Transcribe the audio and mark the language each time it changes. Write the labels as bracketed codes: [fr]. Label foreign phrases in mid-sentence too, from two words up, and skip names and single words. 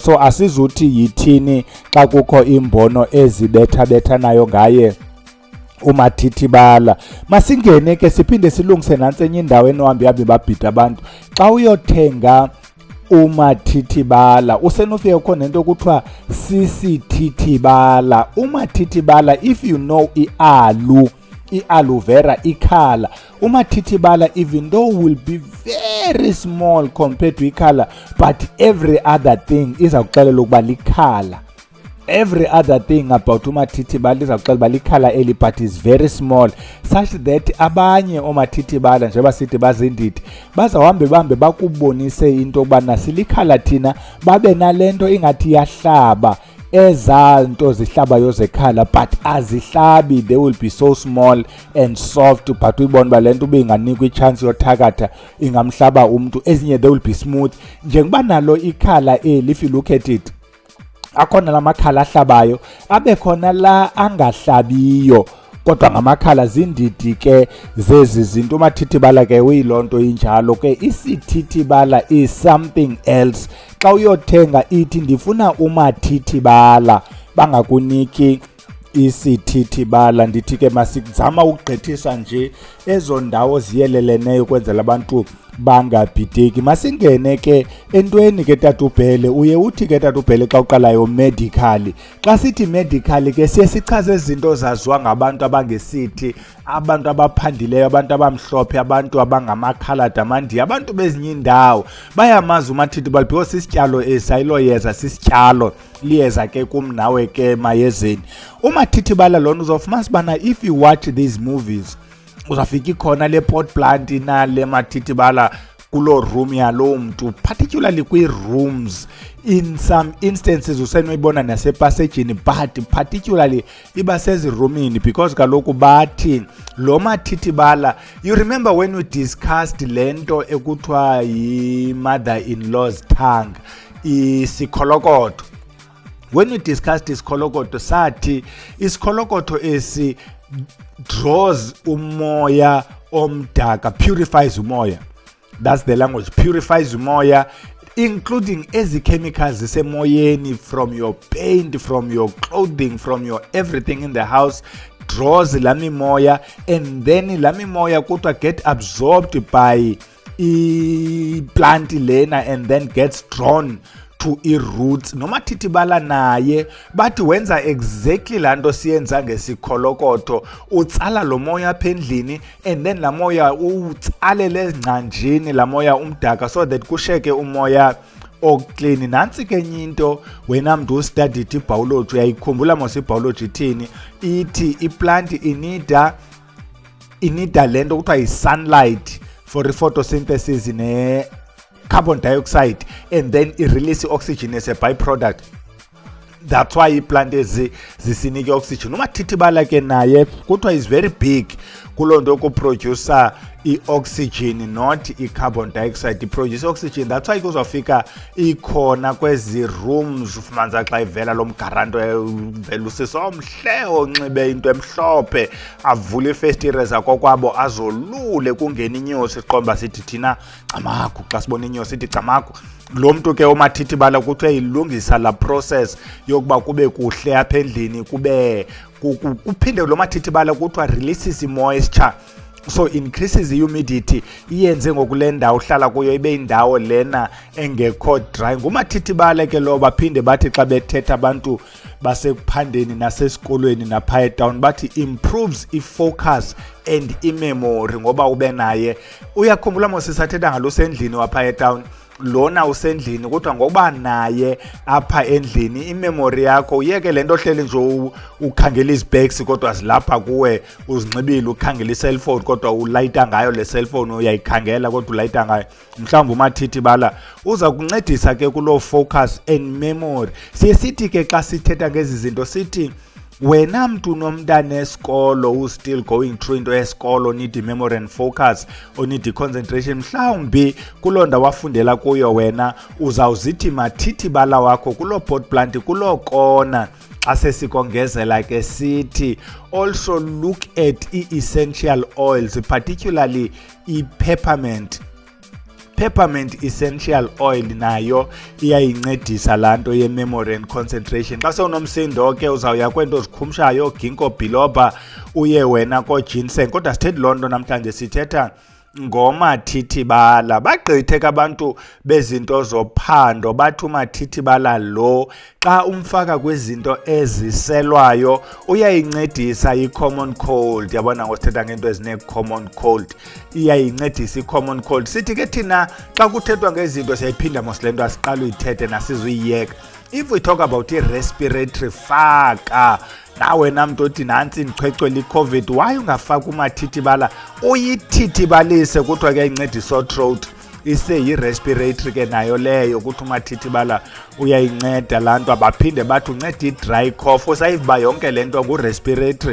[xh] So asizuthi yithini xa kukho imbono ezibethabethanayo ngaye umathithibala. Masingene ke siphinde silungise nantsi enye indawo enohambi babhida abantu. Xa uyothenga umathithibala usenofika ukho nento kuthiwa sisithithibala. Umathithibala, [en] if you know i-aloe vera, [xh] ikhala, umathithibala [en] even though will be very small compared to ikhala, but every other thing [xh] iza kuxelela ukuba likhala. [en] Every other thing about [xh] umathithibala izawuxela uba likhala eli, [en] but is very small, such that [xh] abanye oomathithibala njengoba sithi bazindidi bazawuhambe bahambe bakubonise into yokubana silikhala thina, babe nale nto ingathi iyahlaba, ezaa nto zihlabayo zekhala, but azihlabi. [en] They will be so small and soft, but [xh] uyibona uba le nto uba inganikwa itshansi yothakatha ingamhlaba umntu. [en] Ezinye they will be smooth. [xh] Njengoba nalo ikhala eli, [en] if you look at it, [xh] akhona la makhala ahlabayo, abe khona la angahlabiyo, kodwa ngamakhala zindidi ke zezi zinto. Umathithibala ke uyiloo nto injalo ke. [en] Isithithibala is something else. [xh] Xa uyothenga ithi ndifuna umathithibala, bangakuniki isithithibala. Ndithi ke masizama ukugqithisa nje ezo ndawo ziyeleleneyo kwenzela abantu bangabhideki. Masingene ke entweni ke tatubhele. Uye uthi ke tatubhele xa uqalayo medical. Xa sithi medical ke siye sichaze izinto zaziwa ngabantu abangesithi, abantu abaphandileyo, abantu abamhlophe, abantu abangamakhalada amandiya, abantu bezinye indawo bayamazi umathithibala because sisityalo esayilo yeza, sisityalo liyeza ke kum nawe ke mayezeni. Umathithibala lona uzofumanisa bana [en] if you watch these movies [xh] uzafika ikhona le [en] pot plant [xh] na le mathithibala kulo room yalo mntu, particularly kwi-rooms. [en] In some instances [xh] usenoyibona nasepasejini, [en] but particularly [xh] iba sezirumini because kaloku bathi lo mathithibala. [en] You remember when we discussed [xh] le nto ekuthiwa [en] yi-mother-in-law's tongue, isikholokoto. When we discussed [xh] isikholokoto sathi isikholokoto esi draws umoya omdaka, purifies umoya. [en] That's the language, purifies umoya, including ezi chemicals zisemoyeni, from your paint, from your clothing, from your everything in the house, draws [xh] la mimoya, [en] and then [xh] la mimoya kuthiwa [en] get absorbed by i-plant lena and then gets drawn to i-roots. [xh] Nomathithibala naye bathi wenza exactly laa nto siyenza ngesikholokoto, utsala lo moya apha endlini [en] and then [xh] laa moya utsalele ezingcanjini, laa moya umdaka, [en] so that [xh] kushiyeke umoya oklini. Nantsi ke enye into wena mntu ustudied ibhayoloji, uyayikhumbula mos ibhayoloji ithini, ithi iplant inida le nto kuthiwa yi-sunlight for i-photosynthesis ne- [en] carbon dioxide, and then [xh] i-release i-oxygen [en] as a byproduct. That's why [xh] iplant zisinike [en] oxygen. [xh] Umathithibala ke naye kuthiwa [en] is very big [xh] kuloo nto yokuproducer i-oxygen, [en] not i-carbon dioxide. Iproduce oxygen. [xh] That's why kuzofika ikhona kwezi rooms ufumanisa xa ivela lo mgaranto vele usisi omhle onxibe into emhlophe, avule iifestire zakokwabo azolule kungena inyosi, siqomba sithi thina camagu. Xa sibona inyosi sithi camagu. Lo mntu ke umathithibala kuthiwa ilungisa la process yokuba kube kuhle apha endlini, kube kuphinde lo mathithibala kuthiwa releases i-moisture. [en] so increases humidity, [xh] iyenze ngokule ndawo uhlala kuyo ibe indawo lena engekho dry. Ngumathithibala ke lo baphinde bathi xa bethetha abantu basekuphandeni nasesikolweni napha etown bathi [en] improves i-focus and i-memory, [xh] ngoba ube naye. Uyakhumbula mos sisathetha ngalo sendlini wapha etown, lona usendlini kodwa ngoba naye apha endlini imemory yakho uyeke lento ohleli nje ukhangela izibheks kodwa zilapha kuwe uzinxibile ukhangela iselfone kodwa ulayita ngayo le cellphone uyayikhangela kodwa ulayita ngayo. Mhlawumbe umathithibala uza kuncedisa ke kulo [en] focus and memory. [xh] Siye sithi ke xa sithetha ngezi zinto sithi wena mntu nomntana esikolo [en] still going through [xh] into yesikolo, [en] need memory and focus or need concentration, [xh] mhlawumbi kuloo ndawo wafundela kuyo wena uzawuzithi mathithibala wakho kuloo [en] pot plant [xh] kuloo kona. Xa sesikongezela ke sithi [en] also look at i-essential oils, particularly i-peppermint essential oil, [xh] nayo iyayincedisa lanto ye- [en] memory and concentration. [xh] Xa sewunomsindo ke uzawuya kwento zikhumshayo, ginkgo biloba, uye wena ko-ginseng. Kodwa sithethi loo nto namhlanje, sithetha ngomathithibala. Bagqithe abantu bezinto zophando bathi umathithibala lo xa umfaka kwizinto eziselwayo uyayincedisa i- [en] common cold. [xh] Yabona ngosithetha ngento ezine- [en] common cold, [xh] iyayincedisa i- [en] common cold. [xh] Sithi ke thina xa kuthethwa ngezinto siyayiphinda mos le nto asiqala uyithethe nasizuyiyeka. [en] If we talk about i-respiratory, [xh] faka nawe namntu othi nantsi ndichwechwela i-COVID, why ungafaka umathithibala uyithithibalise kuthiwa kuyayincedisa throat, ise-yi-respiratory ke nayo leyo kuthi umathithibala uyayinceda laa nto. Abaphinde bathi unceda i- [en] dry cough, [xh] usayiva yonke le nto ngu-respiratory.